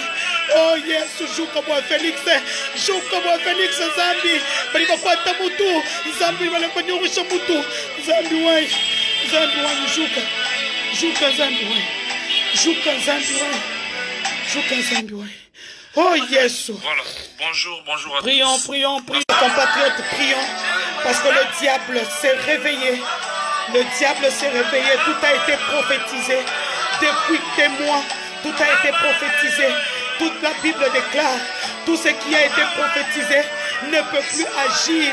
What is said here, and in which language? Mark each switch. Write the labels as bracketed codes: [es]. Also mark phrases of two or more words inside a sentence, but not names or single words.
[lua] Oh Yesu juka bwa Felix. Juka bwa Felix Nzambi. Baliba kwata mutu. Nzambi balemba nyurusha mutu. Nzambi wanye. Nzambi wanye juka. Juka Nzambi wanye. Juka Nzambi wanye. Juka Nzambi wanye. Oh Yesu. [fr] Voilà. Bonjour à prions, tous. prions, compatriotes, prions. Parce que le diable s'est réveillé. Le diable s'est réveillé. Tout a été prophétisé. Depuis des mois, tout a été prophétisé. Toute la Bible déclare. Tout ce qui a été prophétisé ne peut plus agir.